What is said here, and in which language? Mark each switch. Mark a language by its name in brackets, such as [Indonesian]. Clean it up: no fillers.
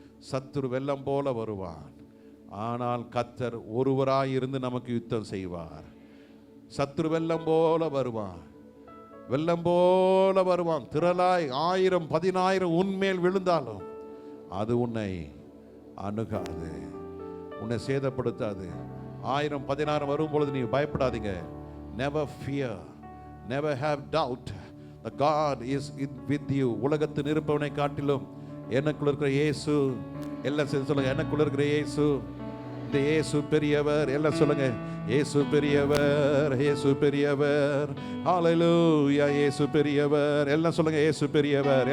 [Tamil] சத்துரு வெள்ளம் போல வருவான், ஆனால் கர்த்தர் ஒருவராய் இருந்து நமக்கு யுத்தம் செய்வார். சத்துரு வெள்ளம் போல வருவான், வெள்ளம் போல வருவான். திரளாய் 1000 10,000 உன்மேல் விழுந்தாலும் அது உன்னை அணுகாது, உன்னை சேதப்படுத்தாது. 1000 10,000 வரும் பொழுது நீ பயப்படாதீங்க. [English] Never fear, never have doubt. The God is with you. [Tamil] உலகத்தில் இருப்பவனை காட்டிலும் எனக்குள்ள இருக்கிற இயேசு, எல்லாம் சேர்ந்து சொல்லுங்க, எனக்குள்ள இருக்கிற இயேசு, இந்த இயேசு பெரியவர். எல்லாம் சொல்லுங்க, இயேசு பெரியவர், இயேசு பெரியவர். ஹalleluya, இயேசு பெரியவர். எல்லாம் சொல்லுங்க, இயேசு பெரியவர்.